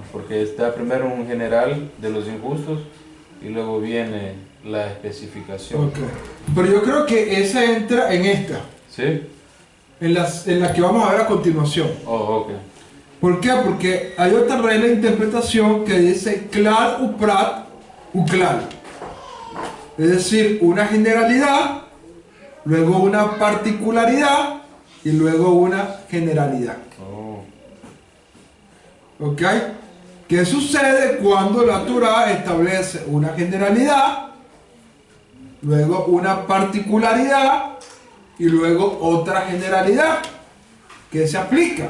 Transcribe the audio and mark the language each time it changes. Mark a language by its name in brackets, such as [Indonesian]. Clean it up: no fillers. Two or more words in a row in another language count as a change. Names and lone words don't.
[Spanish] Porque está primero un general de los injustos y luego viene la especificación. Okay. Pero yo creo que esa entra en esta. ¿Sí? En la que vamos a ver a continuación. Oh, ok. ¿Por qué? Porque hay otra regla de interpretación que dice [Hebrew] כלל ופרט וכלל. [Spanish] Es decir, una generalidad, luego una particularidad y luego una generalidad. Oh. ¿Ok? ¿Qué sucede cuando la Torá establece una generalidad, luego una particularidad y luego otra generalidad que se aplica?